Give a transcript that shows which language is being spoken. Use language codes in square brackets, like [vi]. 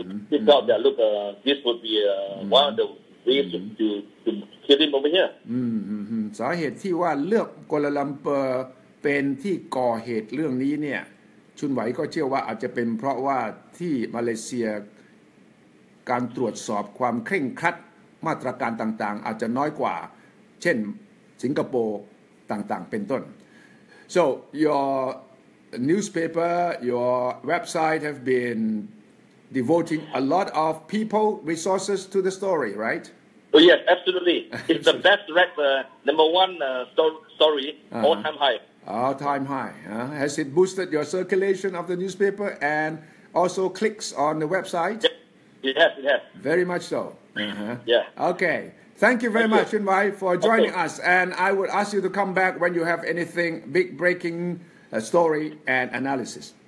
[en] He felt that look, this would be one of the ways to kill him over here. [th] สาเหตุที่ว่าเลือกกัวลาลัมเปอร์เป็นที่ก่อเหตุเรื่องนี้เนี่ยชุนไหวก็เชื่อว่าอาจจะเป็นเพราะว่าที่มาเลเซียการตรวจสอบความเคร่งครัดมาตรการต่างๆอาจจะน้อยกว่าเช่นสิงคโปร์ต่างๆเป็นต้น [en] So your newspaper, your website have been devoting a lot of people resources to the story, right? Oh yes, absolutely. It's the best read number one story all-time high. All-time high. Has it boosted your circulation of the newspaper and also clicks on the website? It has. Very much so. Yeah. Okay. Thank you very much, Chun Wai, for joining us. And I would ask you to come back when you have anything big breaking story and analysis.